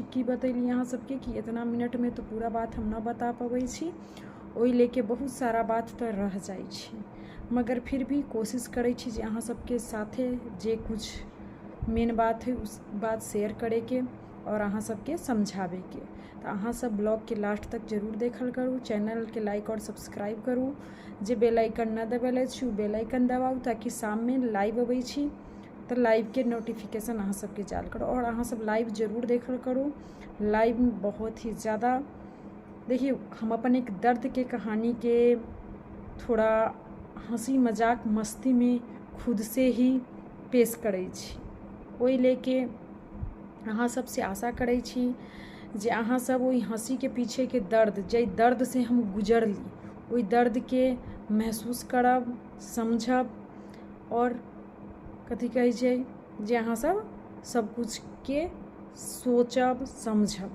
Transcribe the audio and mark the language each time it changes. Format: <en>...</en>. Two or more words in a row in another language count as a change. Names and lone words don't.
<mai>की बतैली अहाँ सबके कि इतना मिनट में तो पूरा बात हम न बता पबै छी, ओहि लेके बहुत सारा बात तो रह जाइ छी, मगर फिर भी कोशिश करै छी जे अहाँ सबके साथे जे कुछ मेन बात है उस बात शेयर करे के और अहाँ सबके समझावे के। तो अहाँ सब ब्लॉग के लास्ट तक जरूर देखल करू, चैनल के लाइक और सब्सक्राइब करू, जे बेल आइकन न दबेले छी उ बेल आइकन दबाऊ ताकि शाम में लाइव अबै छी तो लाइव के नोटिफिकेशन अहाँ सबके जाल करो। और अहाँ सब लाइव जरूर देखल करू, लाइव में बहुत ही ज़्यादा देखिए हम अपन एक दर्द के कहानी के थोड़ा हंसी मजाक मस्ती में खुद से ही पेश करै छी। ओहि लेके अहाँ सबसे आशा करै छी जे अहाँ सब ओहि हंसी के पीछे के दर्द जे दर्द से हम गुजरली ओहि दर्द के महसूस करब, समझब और कथी कहै छै जे अहाँ सब कुछ के सोचब समझब।</mai>